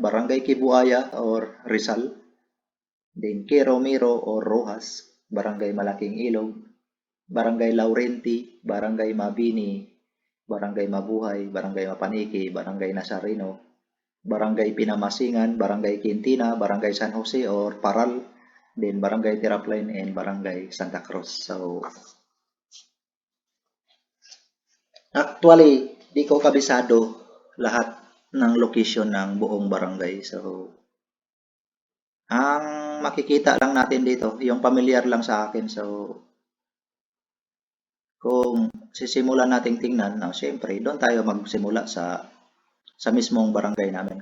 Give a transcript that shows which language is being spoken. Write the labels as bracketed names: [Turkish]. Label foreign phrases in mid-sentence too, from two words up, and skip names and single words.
[English] Barangay Kibuaya or Rizal, then Quiromiro or Rojas, Barangay Malaking Ilog, Barangay Laurenti, Barangay Mabini, Barangay Mabuhay, Barangay Mapaniki, Barangay Nazareno, Barangay Pinamasingan, Barangay Quintina, Barangay San Jose or Paral, then Barangay Terraplain and Barangay Santa Cruz. So, actually, [Filipino] di ko kabisado lahat ng location ng buong barangay. So, ang makikita lang natin dito, yung familiar lang sa akin. So, kung sisimulan nating tingnan, siyempre, doon tayo magsimula sa mismong barangay namin.